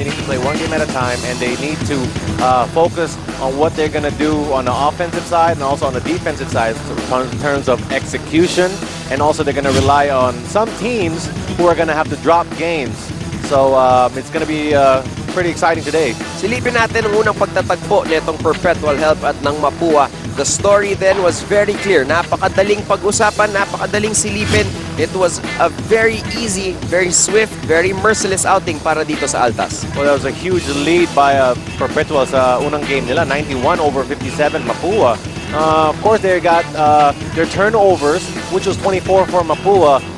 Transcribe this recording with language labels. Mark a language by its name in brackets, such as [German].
[English] They need to play one game at a time, and they need to focus on what they're gonna do on the offensive side and also on the defensive side in terms of execution. And also they're gonna rely on some teams who are gonna have to drop games. So it's going to be pretty exciting today. [Filipino] Silipin natin ang unang pagtatagpo nitong Perpetual Help at ng Mapua. [English] The story then was very clear. [Filipino] Napakadaling pag-usapan, napakadaling silipin. [English] It was a very easy, very swift, very merciless outing [Filipino] para dito sa Altas. [English] Well, that was a huge lead by Perpetual [Filipino] sa unang game nila. [English] 91-57 Mapua. Of course, they got their turnovers, which was 24 for Mapua.